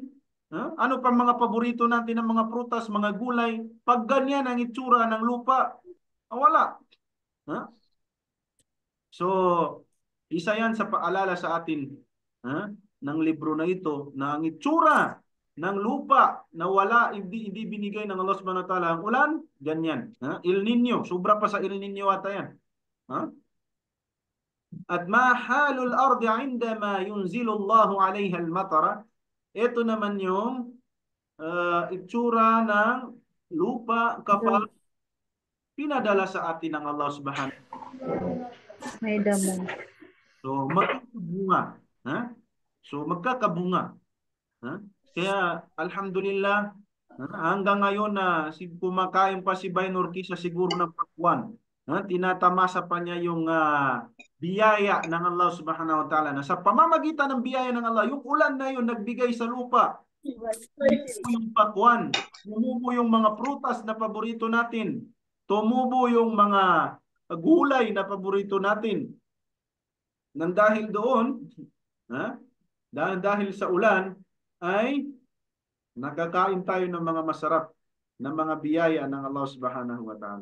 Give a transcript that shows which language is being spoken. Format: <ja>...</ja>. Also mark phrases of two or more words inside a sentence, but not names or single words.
<tl>Ano pa mga paborito natin ng mga prutas, mga gulay? Pag ganyan ang itsura ng lupa, wala. So, isa yan sa paalala sa atin ng libro na ito, na ang itsura ng lupa na wala, hindi binigay ng Allah</tl> <ar>سبحانه وتعالى</ar> <tl>ang ulan, ganyan. El Niño, sobra pa sa El Niño ata yan.</tl> <ar>At ما حال الأرض عندما ينزل الله عليها المطر.</ar> <tl>Ito naman yung itsura ng lupa kapag pinadala sa atin ng Allah</tl> <ar>سبحانه وتعالى.</ar> <tl>May damo. So magkakabunga. So magkakabunga. Kaya alhamdulillah, hanggang ngayon na kumakain pa si Baynor Kisa siguro ng pakwan. Tinatamasa pa niya yung biyaya ng Allah</tl> <ar>سبحانه وتعالى.</ar> <tl>Na sa pamamagitan ng biyaya ng Allah, yung ulan na yun nagbigay sa lupa. Tumubo yung pakwan, tumubo yung mga prutas na paborito natin, tumubo yung mga gulay na paborito natin. Nang dahil doon, dahil sa ulan, ay nakakain tayo ng mga masarap ng mga biyaya ng Allah</tl> <ar>سبحانه وتعالى.</ar>